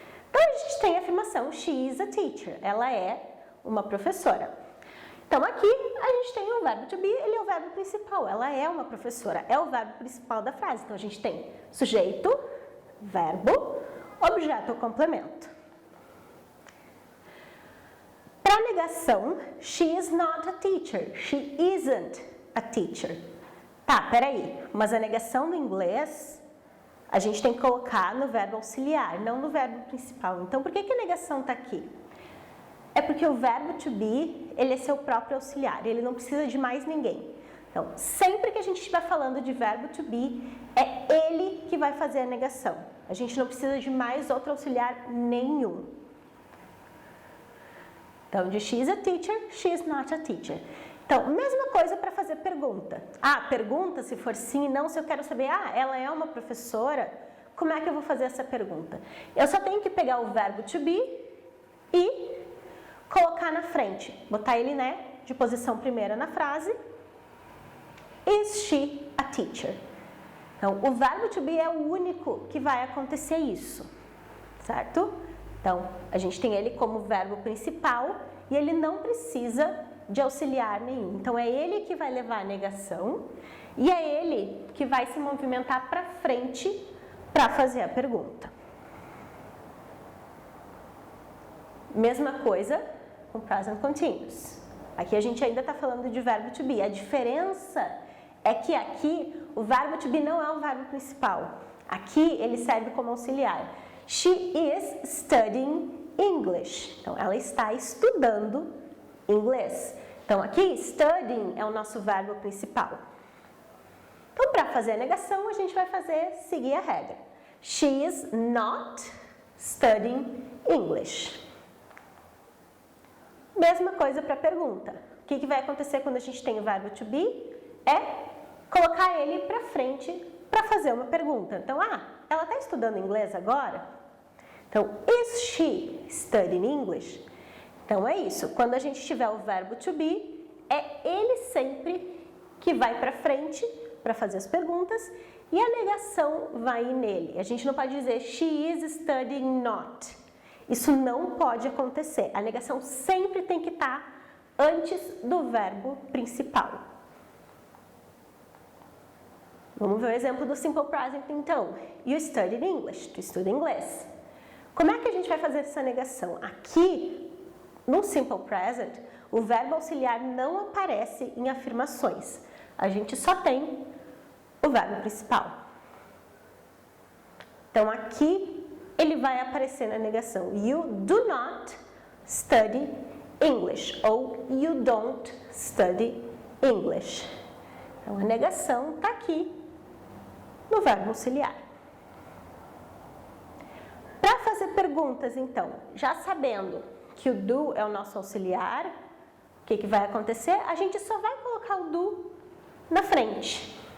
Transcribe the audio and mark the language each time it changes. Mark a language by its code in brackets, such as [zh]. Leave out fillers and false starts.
[pt] Então, a gente tem a afirmação, [en] she is a teacher, [pt] ela é uma professora. Então, aqui a gente tem o verbo to be, ele é o verbo principal, ela é uma professora, é o verbo principal da frase. Então, a gente tem sujeito, verbo, objeto ou complemento. Para negação, [en] she is not a teacher, she isn't a teacher. [pt] Tá, peraí, mas a negação no inglês a gente tem que colocar no verbo auxiliar, não no verbo principal. Então, por que a negação está aqui? É porque o verbo to be, ele é seu próprio auxiliar, ele não precisa de mais ninguém. Então, sempre que a gente estiver falando de verbo to be, é ele que vai fazer a negação. A gente não precisa de mais outro auxiliar nenhum. Então, de [en] she is a teacher, she is not a teacher. [pt] Então, mesma coisa para fazer pergunta. Pergunta se for sim e não, se eu quero saber, ela é uma professora, como é que eu vou fazer essa pergunta? Eu só tenho que pegar o verbo to be e colocar na frente, botar ele, de posição primeira na frase. [en] Is she a teacher? [pt] Então, o verbo to be é o único que vai acontecer isso, certo? Então, a gente tem ele como verbo principal e ele não precisa de auxiliar nenhum. Então, é ele que vai levar a negação e é ele que vai se movimentar para frente para fazer a pergunta. Mesma coisa com present continuous. Aqui a gente ainda está falando de verbo to be. A diferença é que aqui o verbo to be não é o verbo principal. Aqui ele serve como auxiliar. [en] She is studying English. [pt] Então, ela está estudando inglês. Então, aqui, studying é o nosso verbo principal. Então, para fazer a negação, a gente vai seguir a regra. [en] She is not studying English. [pt] Mesma coisa para a pergunta. O que vai acontecer quando a gente tem o verbo to be? É colocar ele para frente para fazer uma pergunta. Então, ela está estudando inglês agora? [en] Então, is she studying English? [pt] Então, é isso. Quando a gente tiver o verbo to be, é ele sempre que vai para frente para fazer as perguntas e a negação vai nele. A gente não pode dizer [en] she is studying not. [pt] Isso não pode acontecer. A negação sempre tem que estar antes do verbo principal. Vamos ver o exemplo do simple present, então. [en] You study English. [pt] Tu estuda inglês. Como é que a gente vai fazer essa negação? Aqui, no simple present, o verbo auxiliar não aparece em afirmações. A gente só tem o verbo principal. Então, aqui, ele vai aparecer na negação. [en] You do not study English. Ou you don't study English. [pt] Então, a negação está aqui no verbo auxiliar. Para fazer perguntas, então, já sabendo que o do é o nosso auxiliar, o que vai acontecer? A gente só vai colocar o do na frente.